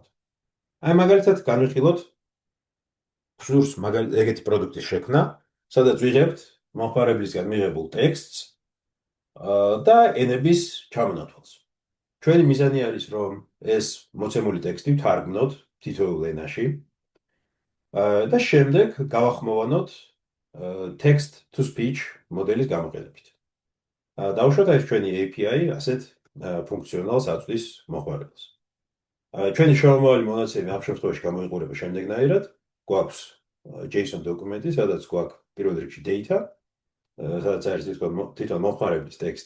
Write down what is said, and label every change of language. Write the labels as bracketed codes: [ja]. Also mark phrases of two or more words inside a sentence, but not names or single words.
[ka] აი მაგალითად განვიხილოთ გსურს ეგეთი პროდუქტის შექმნა, სადაც ვიღებთ მომხმარებლისგან მიღებულ ტექსტს და ენების ჩამონათვალს. ჩვენი მიზანი არის, რომ ეს მოცემული ტექსტი ვთარგმნოთ თითოეულ ენაში და შემდეგ გავახმოვანოთ [en] text to speech [ka] მოდელის გამოყენებით. დავუშვათ ეს ჩვენი API ასეთ ფუნქციონალს აწვდის მოხმარებელს. ჩვენი შრომავალი მონაცემი ამ შემთხვევაში გამოიყურება შემდეგნაირად. გვაქვს JSON დოკუმენტი, სადაც გვაქვს პირველ რიგში data, სადაც არის თვითონ მომხმარებლის ტექსტი.